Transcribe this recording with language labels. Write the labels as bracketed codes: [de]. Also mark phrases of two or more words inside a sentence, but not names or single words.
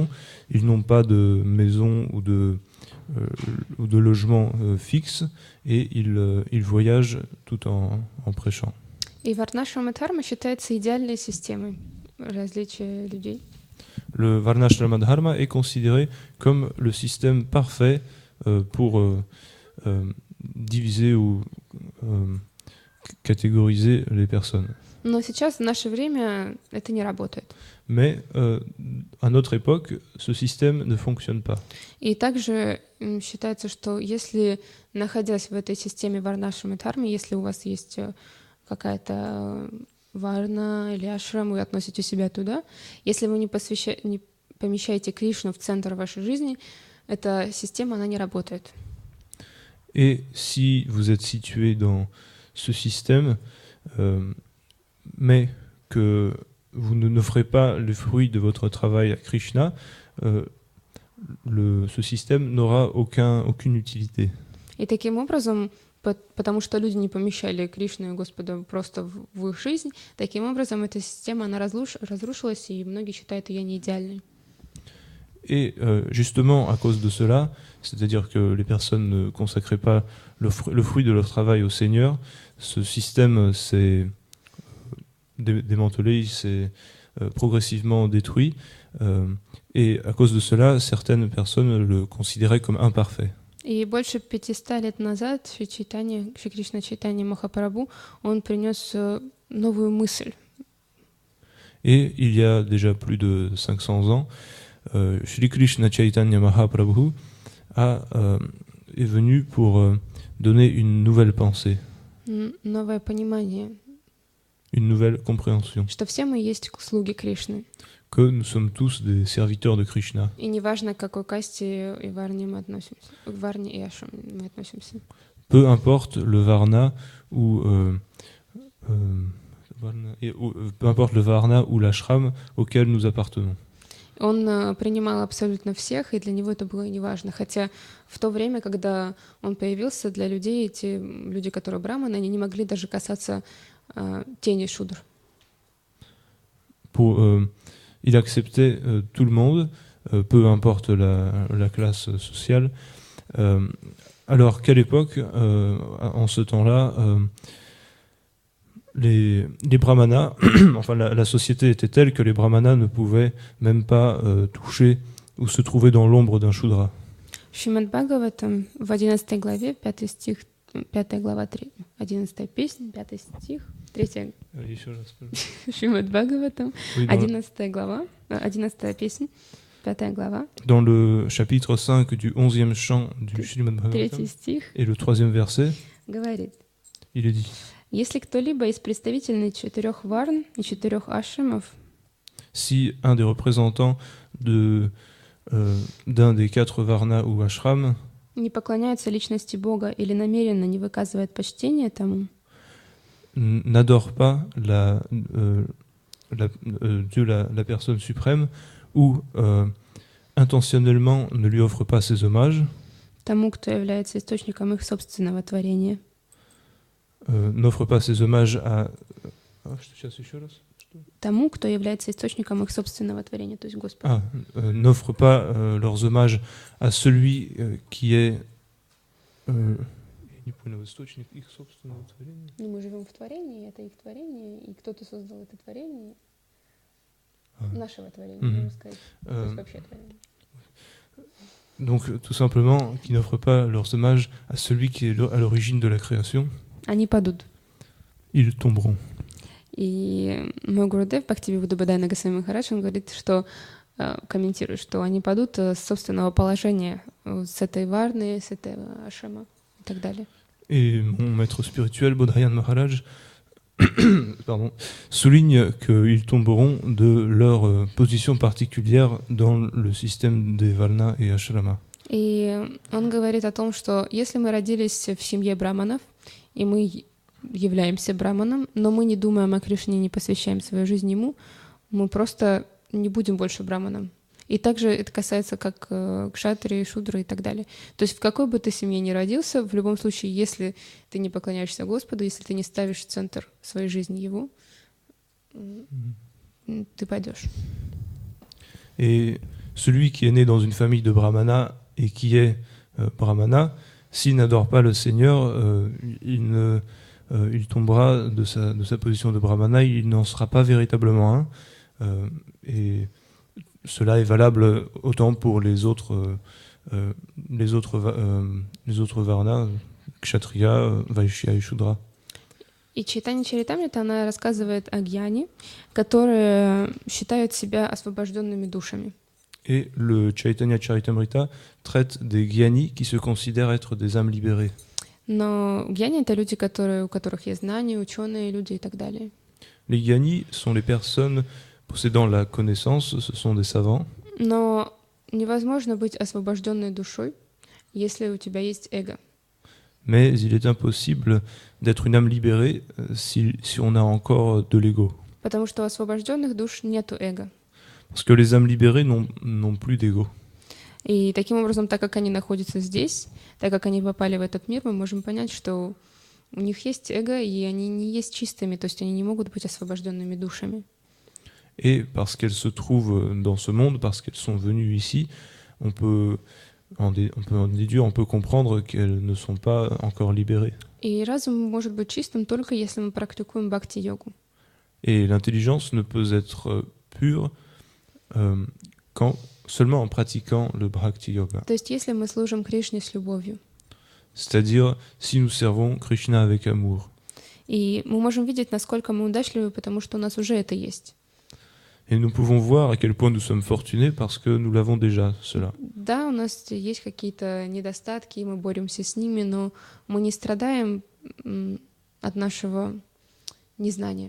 [fr] Ils n'ont pas de maison ou de logement fixe et ils voyagent tout en prêchant. [ru] И варнашрама дхарма считается идеальной системой различия людей. [fr] Le Varnashrama Dharma est considéré comme le système parfait pour diviser ou catégoriser les personnes. [ru] Но сейчас, в наше время, это не работает. [fr] Mais à notre époque, ce système ne fonctionne pas. [ru] И также считается, что если, находясь в этой системе варнашрама дхармы, если у вас есть какая-то варна или ашрам, вы относите себя туда, если вы не помещаете Кришну в центр вашей жизни, эта система, она не работает. [fr] Et si vous êtes situé dans ce système, mais que vous n'offrez pas les fruits de votre travail à Krishna, ce système n'aura aucune utilité. [ru] И таким образом, потому что люди не помещали Кришну и Господа просто в их жизнь, таким образом эта система, она разрушилась, и многие считают ее не идеальной. [fr] Et justement, à cause de cela, c'est-à-dire que les personnes ne consacraient pas le fruit de leur travail au Seigneur, ce système s'est démantelé, il s'est progressivement détruit, et à cause de cela, certaines personnes le considéraient comme imparfait. [ru] И больше 500 лет назад Шри Кришна Чайтанья Махапрабху, он принес новую мысль. [fr] Et il y a déjà plus de 500 ans, Shri Krishna Chaitanya Mahaprabhu est venu pour donner une nouvelle pensée, [ru] Новое понимание, [fr] une nouvelle compréhension, [ru] что все мы есть слуги Кришны. [fr] que nous sommes tous des serviteurs de Krishna. [ru] И неважно, к какой касте и варне мы относимся, к варне и ашрам мы относимся. [fr] Peu importe le varna ou peu importe le varna ou l'ashram auquel nous appartenons. [ru] Он принимал абсолютно всех, и для него это было неважно. Хотя в то время, когда он появился, для людей, эти люди, которые браманы, они не могли даже касаться тени шудр. [fr] Il acceptait tout le monde, peu importe la classe sociale. Alors qu'à l'époque, en ce temps-là, les brahmanas, enfin la société était telle que les brahmanas ne pouvaient même pas toucher ou se trouver dans l'ombre d'un shudra. [ru] Шримад Бхагаватам в 11 главе, 5 стих, 5 глава, 11 песня, 5 стих, 3 Шримад Бхагаватам, 11 глава, 11 песня, 5 глава. [fr] Dans le chapitre 5 du 11e chant du Shrimad Bhagavatam, et le 3e verset, [ru] говорит: [fr] il est dit: [ru] Если кто-либо из представителей 4 варн и 4 ашрамов, [fr] si un des représentants d'un des 4 varnas ou ashrams [ru] не поклоняется личности Бога или намеренно не выказывает почтение тому, [fr] n'adore pas Dieu, la personne suprême, ou intentionnellement ne lui offre pas ses hommages, [ru] тому, кто является источником их собственного творения, [fr] n'offre pas ses hommages à... [ru] тому, кто является источником их собственного творения, то есть Господу. [fr] N'offre pas leurs hommages à celui qui est... [ru] Не понял, источник их собственного творения. Ну, мы живем в творении, это их творение, и кто-то создал это творение, нашего творения, можно сказать, то есть вообще творение. [fr] Donc, tout simplement, qui n'offrent pas leurs hommages à celui qui est à l'origine de la création. [ru] Они падут. [fr] Ils tomberont. [ru] И мой Гурудев Бхактивинода Бхадайана Госвами Махарадж, он говорит, что комментирует, что они падут с собственного положения, с этой варны, с этого ашрама и так далее. [fr] Et mon maître spirituel, Bodhayan Maharaj, souligne qu'ils tomberont de leur position particulière dans le système des Varnas et Ashrama. [ru] И он говорит о том, что если мы родились в семье браманов, и мы являемся браманом, но мы не думаем о Кришне, не посвящаем свою жизнь ему, мы просто не будем больше браманом. И также это касается как кшатри, шудры и так далее. То есть в какой бы ты семье ни родился, в любом случае, если ты не поклоняешься Господу, если ты не ставишь в центр своей жизни Его, ты пойдешь. [fr] Et celui qui est né dans une famille de brahmana et qui est brahmana, s'il n'adore pas le Seigneur, il tombera de sa position de brahmana, il n'en sera pas véritablement un. Et cela est valable autant pour les autres varnas, kshatriya, vaishya et shudra. [ru] И Чайтанья Чаритамрита, она рассказывает о гьяне, которые считают себя освобожденными душами. [fr] Et le Chaitanya Charitamrita traite des gyani qui se considèrent être des âmes libérées. [ru] Но гьяни — это люди, у которых есть знания, ученые люди и так далее. [fr] Les gyani sont les personnes possédant la connaissance, ce sont des savants. [ru] Но невозможно быть освобожденной душой, если у тебя есть эго. [fr] mais il est impossible d'être une âme libérée si on a encore de l'ego. [ru] Потому что у освобожденных душ нету эго. [fr] Parce que les âmes libérées n'ont plus d'ego. [ru] И таким образом, так как они находятся здесь, так как они попали в этот мир, мы можем понять, что у них есть эго, и они не есть чистыми, то есть они не могут быть освобожденными душами. [fr] Et parce qu'elles se trouvent dans ce monde, parce qu'elles sont venues ici, on peut en déduire, on peut comprendre qu'elles ne sont pas encore libérées. [ru] И разум может быть чистым только если мы практикуем бхакти-йогу. [fr] Et l'intelligence ne peut être pure seulement en pratiquant le Bhakti Yoga. [ru] То есть если мы служим Кришне с любовью. [fr] C'est-à-dire si nous servons Krishna avec amour. [ru] И мы можем видеть, насколько мы удачливы, потому что у нас уже это есть. [fr] Et nous pouvons voir à quel point nous sommes fortunés parce que nous l'avons déjà, cela. [ru] Да, у нас есть какие-то недостатки, и мы боремся с ними, но мы не страдаем от нашего незнания.